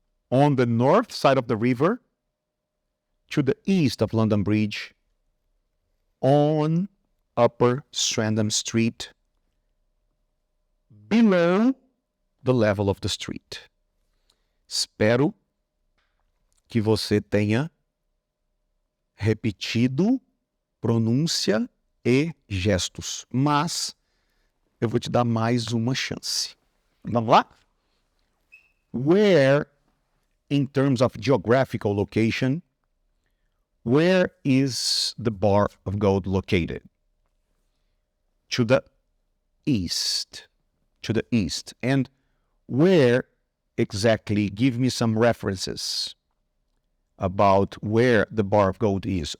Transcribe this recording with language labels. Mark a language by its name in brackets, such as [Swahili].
[English] On the north side of the river, to the east of London Bridge, on Upper Strandham Street, below the level of the street. [Portuguese] Espero que você tenha repetido pronúncia e gestos, mas eu vou te dar mais uma chance. Vamos lá? [English] Where, in terms of geographical location, where is the bar of gold located? To the east. To the east. And where exactly? Give me some references about where the bar of gold is.